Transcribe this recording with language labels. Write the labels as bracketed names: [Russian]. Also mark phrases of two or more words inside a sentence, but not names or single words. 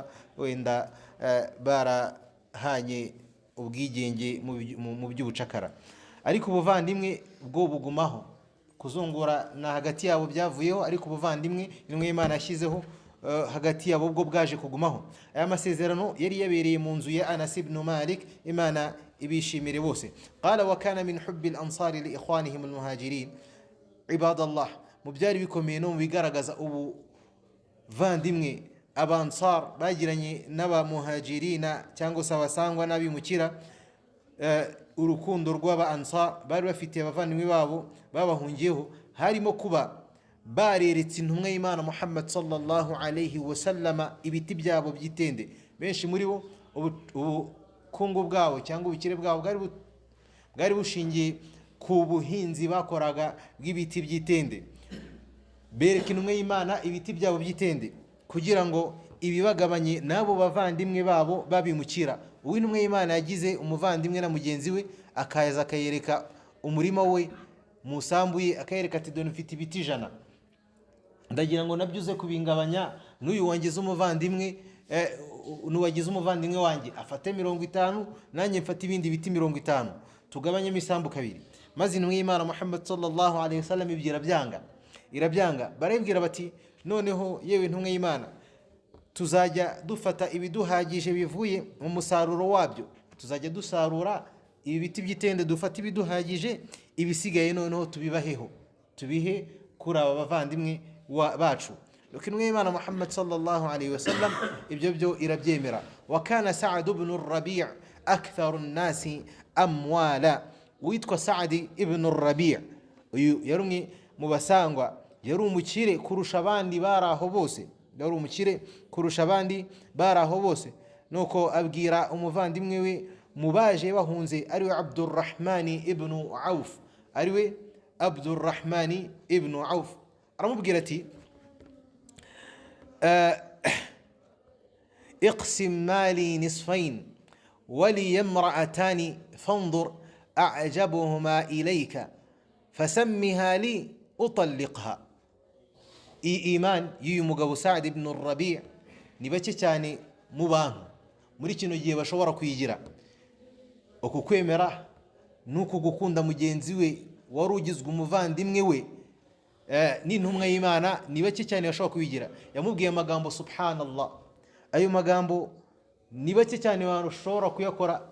[Kinyarwanda] wenda barahanye ubwigenge mu by'ubucakara ariko ubuvandimwe bwo bugumaho kuzungura na hagati yabo byavuyeho ariko ubuvandimwe intumwa y'Imana yashyizeho hagati yabo bwo bwaje kugumaho aya masezerano yari yabereye mu nzu ya Anas ibn Malik Imana ibishimire bose [Arabic] قال وكان من حب الأنصار لإخوانهم المهاجرين عباد الله [Kinyarwanda] mu byari bikomeye no bigaragaza ubu vandimwe Abansar bagiranye n'aba muhajirina cyangwa se abasangwa n'abimukira urukundo rw'aba Ansar bari bafite abavandimwe babo babahungiyeho harimo kuba bareretse intumwa y'Imana Muhammad [Arabic] صلى الله عليه وسلم [Kinyarwanda] ibiti byabo byitende benshi muri bo ubukungu bwabo cyangwa ubukire bwabo bwari bushingiye ku buhinzi bakoraga bw'ibiti byitende bereka intumwa y'Imana ibiti byabo byitende kugira ngo ibibagabanye nabo bavandimwe babo babimukira uw'intumwa y'Imana yagize umuvandimwe na mugenzi we akaza akayereka umurima we musambuye akayereka ati done mfite ibiti 100 ndagira ngo nabyuze kubingabanya n'uyu wangeze umuvandimwe nuwagize umuvandimwe wanjye afate 50 nanjye mfate ibindi biti 50 tugabanyemo isambu kabiri. Maze intumwa y'Imana Muhammad [Arabic] صلى الله عليه وسلم [Kinyarwanda] irabyanga barabwira bati noneho yewe intumwa y'Imana tuzajya dufata ibiduhagije bivuye mu musaruro wabyo, tuzajya dusarura ibi biti by'itende dufata ibiduhagije, ibisigaye noneho tubihe kuri aba bavandimwe bacu. Intumwa y'Imana Muhammad [Arabic] صلى الله عليه وسلم [Kinyarwanda] ibyo byo irabyemera. [Arabic] وكان سعد بن الربيع أكثر الناس أموالا, [Kinyarwanda] witwa Sa'd ibn ar-Rabi' uyu yarumwe mu basangwa, yari umukire kurusha abandi baraho bose, nuko abwira umuvandimwe we mubaje bahunze ariwe Abdurrahman ibn Auf, aramubwira ati [Arabic] اقسم مالي نصفين ولي امرأتان فانظر أعجبهما إليك فسمها لي أطلقها. [Kinyarwanda] iman y'uyu mugabo Sa'd ibn ar-Rabi' ni bake cyane mu bantu muri kino gihe bashobora kuyigira. Uku kwemera nuko gukunda mugenzi we wari ugizwe umuvandimwe we n'intumwa y'Imana ni bake cyane bashobora kuyigira. Yamubwiye amagambo subhanallah, ayo magambo ni bake cyane bashobora kuyakora.